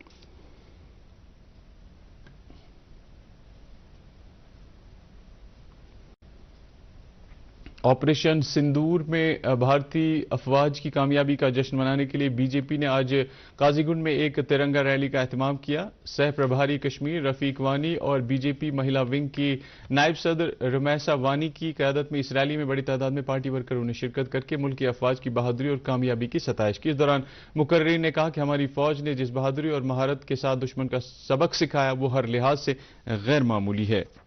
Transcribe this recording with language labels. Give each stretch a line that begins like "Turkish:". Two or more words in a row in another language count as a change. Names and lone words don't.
Urdu: آپریشن سندور میں بھارتی افواج کی کامیابی کا جشن منانے کے لیے بی جے پی نے آج قاضی گنڈ میں ایک ترنگا ریلی کا اہتمام کیا۔ سہ پربھاری کشمیر رفیق وانی اور بی جے پی مہیلا ونگ کی نائب صدر رمیسا وانی کی قیادت میں اس ریلی میں بڑی تعداد میں پارٹی ورکروں نے شرکت کر کے ملکی افواج کی بہادری اور کامیابی کی ستائش کی۔ اس دوران مقررین نے کہا کہ ہماری فوج نے جس بہادری اور مہارت کے ساتھ دشمن کا سبق سکھایا وہ ہر لحاظ سے غیر معمولی ہے۔